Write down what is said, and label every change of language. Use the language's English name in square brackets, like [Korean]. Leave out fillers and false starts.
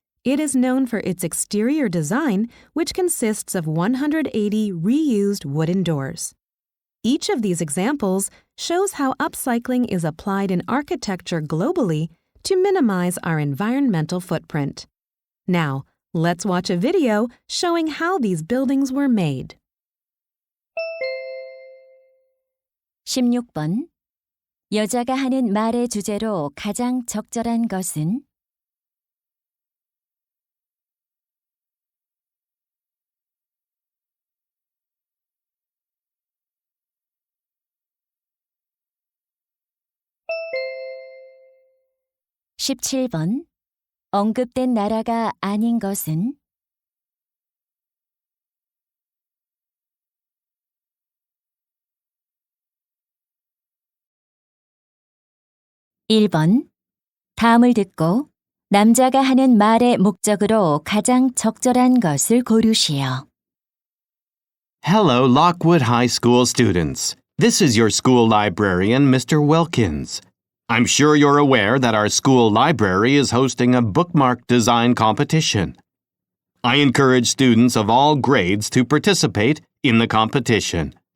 [English] It is known for its exterior design, which consists of 180 reused wooden doors. Each of these examples shows how upcycling is applied in architecture globally to minimize our environmental footprint. Now, let's watch a video showing how these buildings were made. [Korean] 16번 여자가 하는 말의 주제로 가장 적절한 것은 17번. 언급된 나라가 아닌 것은? 1번. 다음을 듣고 남자가 하는 말의 목적으로 가장 적절한 것을 고르시오. [English] Hello, Lockwood High School students. This is your school librarian, Mr. Wilkins. I'm sure you're aware that our school library is hosting a bookmark design competition. I encourage students of all grades to participate in the competition.